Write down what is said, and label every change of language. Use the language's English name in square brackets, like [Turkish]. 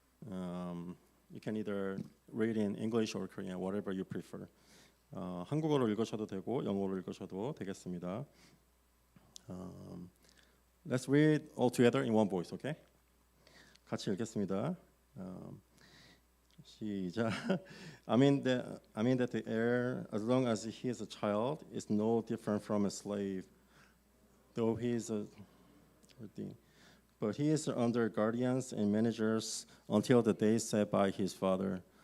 [English] You can either read in English or Korean, whatever you prefer. [Korean] 한국어로 읽으셔도 되고 영어로 읽으셔도 되겠습니다. [English] Let's read all together in one voice, okay? [Korean] 같이 읽겠습니다. 시작. [English] I mean that the heir, as long as he is a child, is no different from a slave, though he is but he is under guardians and managers until the day set by his father.